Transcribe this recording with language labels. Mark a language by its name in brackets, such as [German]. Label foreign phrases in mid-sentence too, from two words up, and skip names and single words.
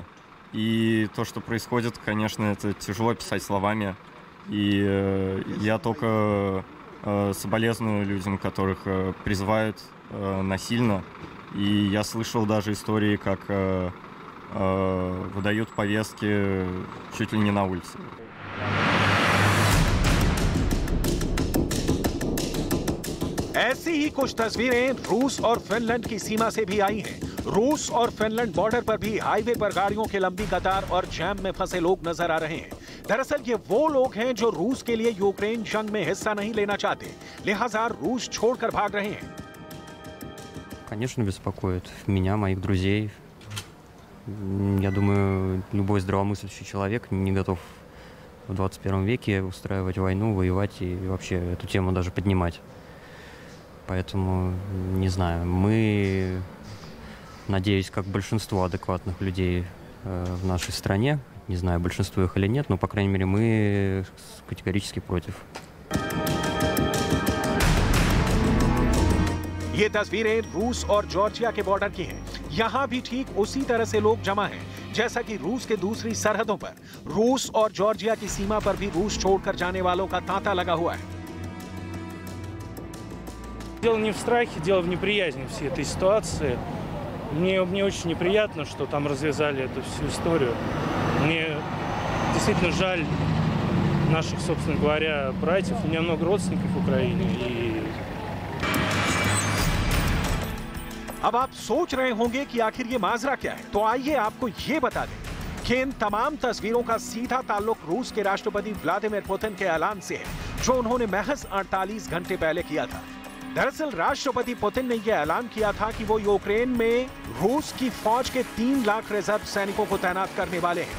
[Russian] И то, что происходит, конечно, это тяжело описать словами. И я только соболезную людям, которых призывают насильно. И я слышал даже истории, как выдают повестки чуть ли не на улице. [Hindi] ऐसी ही कुछ तस्वीरें रूस और फिनलैंड की सीमा से भी आई हैं। रूस और फिनलैंड बॉर्डर पर भी हाईवे पर गाड़ियों की लंबी कतार और जैम में फंसे लोग नजर आ रहे हैं। दरअसल ये वो लोग हैं जो रूस के लिए यूक्रेन जंग में हिस्सा नहीं लेना चाहते, लिहाजा रूस छोड़कर भाग रहे हैं। [Russian] Конечно, беспокоит меня, моих друзей. Я думаю, любой здравомыслящий человек не готов в 21 веке устраивать войну, воевать и вообще эту тему даже поднимать. Поэтому, не знаю, мы, надеюсь, как большинство адекватных людей в нашей стране, не знаю, большинство их или нет, но, по крайней мере, мы категорически против. [Hindi] ये तस्वीरें रूस और जॉर्जिया के बॉर्डर की हैं। यहाँ भी ठीक उसी तरह से लोग जमा हैं जैसा कि रूस के दूसरी सरहदों पर। रूस और जॉर्जिया की सीमा पर भी रूस छोड़कर जाने वालों का तांता लगा हुआ है। [Russian] Дело не в страхе, дело в неприязни всей этой ситуации. Мне очень неприятно, что там развязали эту всю историю. Мне действительно жаль наших, собственно говоря, братьев. У меня много родственников в Украине. И... [Hindi] अब आप सोच रहे होंगे कि आखिर ये माजरा क्या है, तो आइए आपको ये बता दें कि इन तमाम तस्वीरों का सीधा ताल्लुक रूस के राष्ट्रपति व्लादिमीर पुतिन के ऐलान से है जो उन्होंने महज 48 घंटे पहले किया था। दरअसल राष्ट्रपति पुतिन ने यह ऐलान किया था कि वो यूक्रेन में रूस की फौज के 3 लाख रिजर्व सैनिकों को तैनात करने वाले हैं।